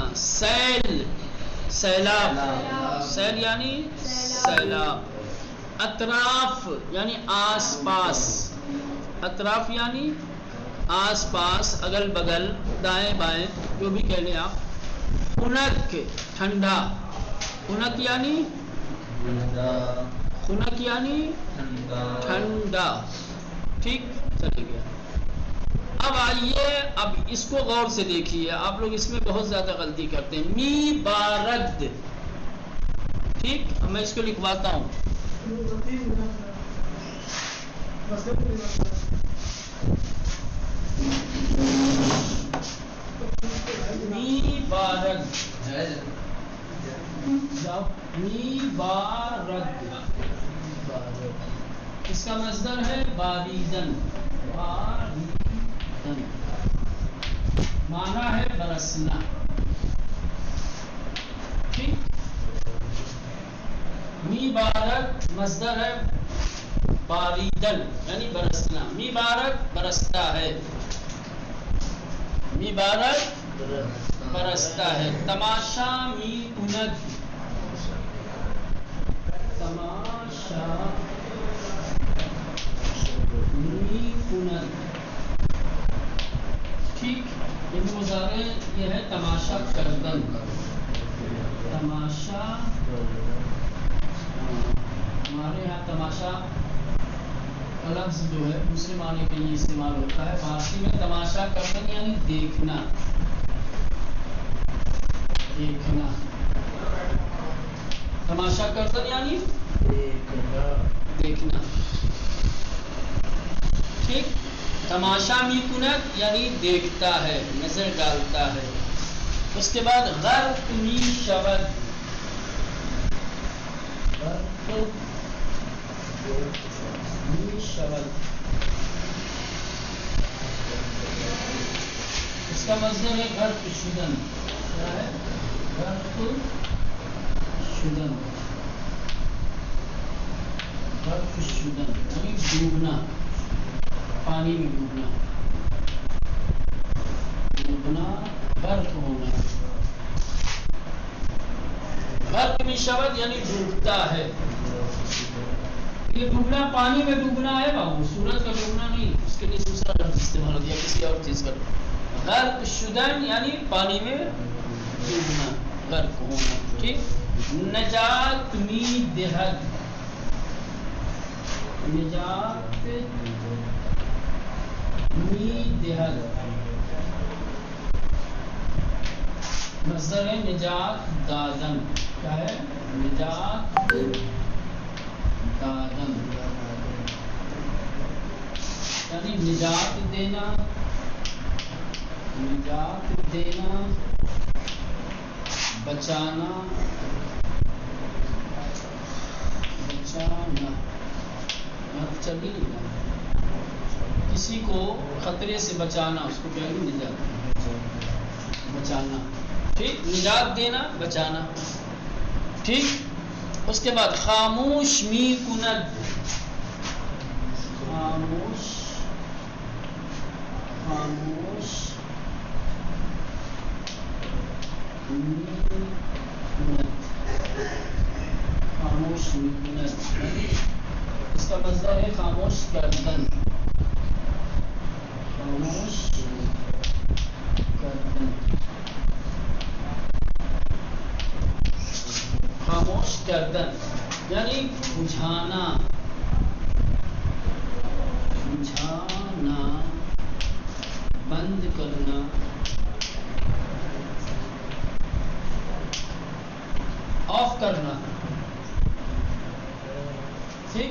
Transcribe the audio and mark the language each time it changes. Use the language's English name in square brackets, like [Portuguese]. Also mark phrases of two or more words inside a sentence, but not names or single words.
[Urdu] سیل. سیلاب. سیل یعنی سیلاب. اطراف یعنی آس پاس. اطراف یعنی آس پاس، اگل بگل، دائیں بائیں، جو بھی کہہ لیں آپ. خنک. ٹھنڈا. خنک یعنی خنک یعنی ٹھنڈا. ٹھیک. چلے گیا. اب آئیے، اب اس کو غور سے دیکھیے، آپ لوگ اس میں بہت زیادہ غلطی کرتے ہیں. [Persian] می بارد. ٹھیک. [Urdu] اب میں اس کو لکھواتا ہوں. [Persian] می بارد. می بارد. [Urdu] اس کا مصدر ہے باریدن. باریدن معنی ہے برسنا. ٹھیک. [Persian] می بارد [Urdu] مصدر ہے باریدن یعنی برسنا. [Persian] می بارد [Urdu] برستا ہے. [Persian] می بارد [Urdu] برستا ہے. [Persian] تماشا می کند. تماشا می کند. [Urdu] ٹھیک. یہ مضارع یہ ہے [Persian] تماشا کردن. [Urdu] تماشا، ہمارے یہاں تماشا کا لفظ جو ہے دوسرے معنی کے لیے استعمال ہوتا ہے. فارسی میں [Persian] تماشا کردن [Urdu] یعنی دیکھنا. دیکھنا. [Persian] تماشا کردن [Urdu] یعنی دیکھنا. ٹھیک. [Persian] تماشا میکنت [Urdu] یعنی دیکھتا ہے، نظر ڈالتا ہے. اس کے بعد [Persian] غرق می شود، غرق می شود، [Urdu] اس کا مصدر ہے [Persian] غرق شدن. [Urdu] کیا ہے؟ [Persian] غرق شدن، غرق شدن [Urdu] یعنی ڈوبنا، پانی میں ڈوبنا، ڈوبنا غرق ہونا. [Persian] غرق میں شود [Urdu] یعنی ڈوبتا ہے. یہ ڈوبنا پانی میں ڈوبنا ہے بابو، سورج کا ڈوبنا نہیں. اس کے لیے دوسرا لفظ استعمال ہو گیا کسی اور چیز کا. [Persian] غرق شدن [Urdu] یعنی پانی میں ڈوبنا، غرق ہونا. ٹھیک. [Persian] نجات می دہد، نجات می دہد، [Urdu] مصدر ہے [Persian] نجات دادن. [Urdu] کیا ہے؟ [Persian] نجات دادن [Urdu] یعنی نجات دینا، نجات دینا، بچانا، بچانا. چلیے کسی کو خطرے سے بچانا، اس کو کہیں گے نجات، بچانا. ٹھیک. نجات دینا، بچانا. ٹھیک. اس کے بعد [Persian] خاموش می کند، خاموش، خاموش می کند، خاموش می کند. [Urdu] اس کا مصدر ہے [Persian] خاموش کردن، خاموش کردن، خاموش کردن [Urdu] یعنی بجھانا، بجھانا، بند کرنا. آف کرنا. ٹھیک.